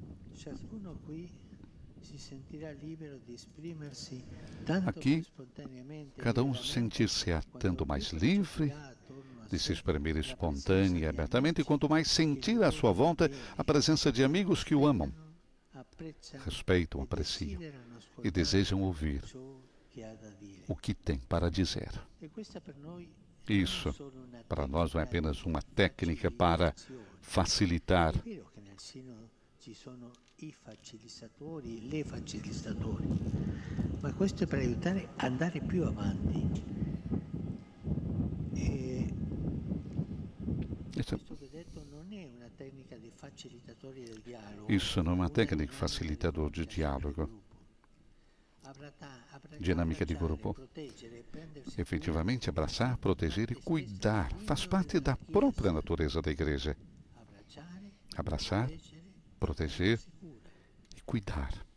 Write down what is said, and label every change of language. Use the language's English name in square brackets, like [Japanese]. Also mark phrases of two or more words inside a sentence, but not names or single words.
[Portuguese] Aqui, cada um sentir-se-á tanto mais livre de se exprimir espontânea e abertamente, quanto mais sentir à sua volta a presença de amigos que o amam, respeitam, apreciam e desejam ouvir o que tem para dizer. Isso, para nós, não é apenas uma técnica para facilitar. [Italian] Ci sono i facilitatori, le facilitatori, ma questo è per aiutare a andare più avanti. Questo che ho detto non è una tecnica di facilitatore del dialogo. [Portuguese] Isso não é uma técnica facilitador de diálogo, dinâmica de grupo. Efetivamente, abraçar, proteger e cuidar faz parte da própria natureza da igreja. Abraçar, proteger e cuidar.